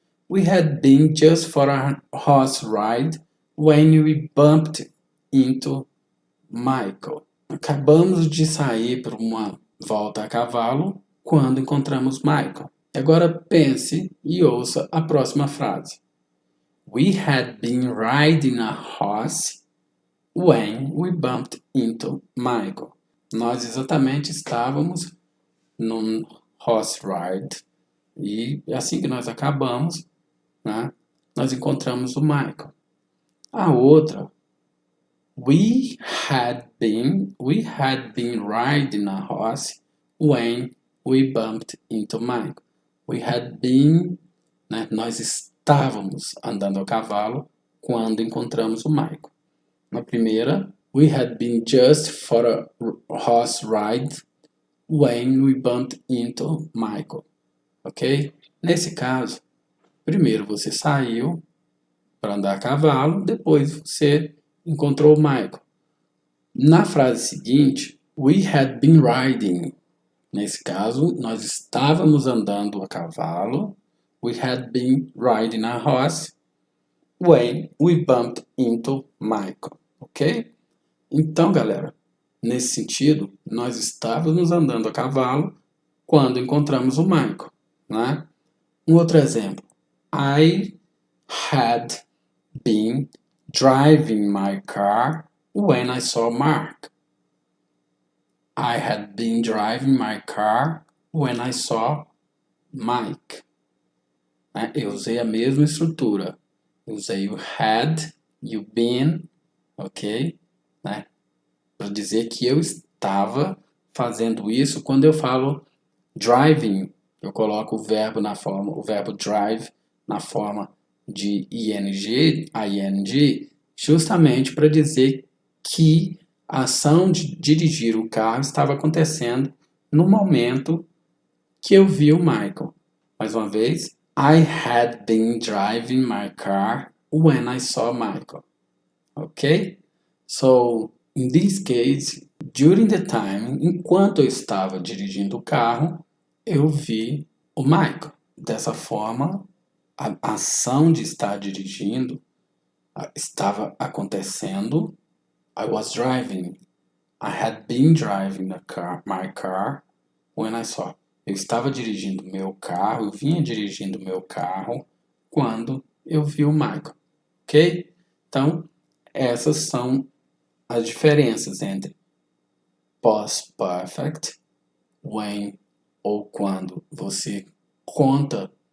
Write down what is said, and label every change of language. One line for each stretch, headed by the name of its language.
English: We had been just for a horse ride when we bumped into Michael.
Portuguese: Acabamos de sair para uma volta a cavalo quando encontramos Michael. Agora pense e ouça a próxima frase.
English: We had been riding a horse when we bumped into Michael.
Portuguese: Nós exatamente estávamos num horse ride e assim que nós acabamos, né, nós encontramos o Michael. A outra,
English: we had been riding a horse when we bumped into Michael. We had been,
Portuguese: né, nós estávamos andando a cavalo quando encontramos o Michael. Na primeira,
English: we had been just for a horse ride when we bumped into Michael. Ok?
Portuguese: Nesse caso, primeiro você saiu para andar a cavalo, depois você encontrou o Michael. Na frase seguinte,
English: we had been riding.
Portuguese: Nesse caso, nós estávamos andando a cavalo.
English: We had been riding a horse when we bumped into Michael. Ok?
Portuguese: Então, galera, nesse sentido, nós estávamos andando a cavalo quando encontramos o Michael, né? Um outro exemplo.
English: I had been driving my car when I saw Mark. I had been driving my car when I saw Mike.
Portuguese: Eu usei a mesma estrutura. Eu usei o had, you been, ok? Né? Para dizer que eu estava fazendo isso. Quando eu falo driving, eu coloco o verbo drive na forma de ing, justamente para dizer que a ação de dirigir o carro estava acontecendo no momento que eu vi o Michael. Mais uma vez,
English: I had been driving my car when I saw Michael.
Portuguese: Ok?
English: So, in this case, during the time,
Portuguese: enquanto eu estava dirigindo o carro, eu vi o Michael. Dessa forma, a ação de estar dirigindo estava acontecendo.
English: I was driving. I had been driving my car when I saw.
Portuguese: Eu estava dirigindo meu carro, eu vinha dirigindo meu carro quando eu vi o Michael. Ok? Então, essas são as diferenças entre past perfect, when ou quando você conta